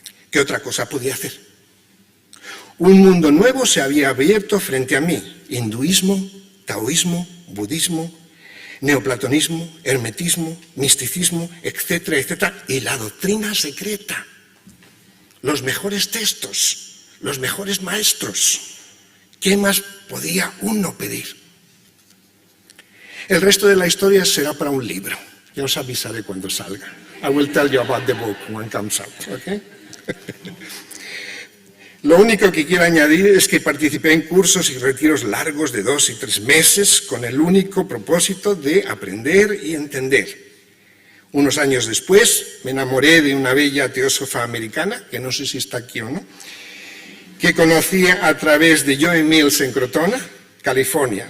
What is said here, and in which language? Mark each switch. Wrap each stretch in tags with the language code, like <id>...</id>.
<es>¿Qué otra cosa podía hacer? Un mundo nuevo se había abierto frente a mí: hinduismo, taoísmo, budismo, neoplatonismo, hermetismo, misticismo, etcétera, etcétera, y la doctrina secreta, los mejores textos, los mejores maestros. ¿Qué más podía uno pedir? El resto de la historia será para un libro. Yo os avisaré cuando salga.</es> <en>I will tell you about the book when it comes out. Okay?</en> <es>Lo único que quiero añadir es que participé en cursos y retiros largos de 2 y 3 meses con el único propósito de aprender y entender. Unos años después me enamoré de una bella teósofa americana, que no sé si está aquí o no, que conocía a través de Joe Mills en Crotona, California.</es>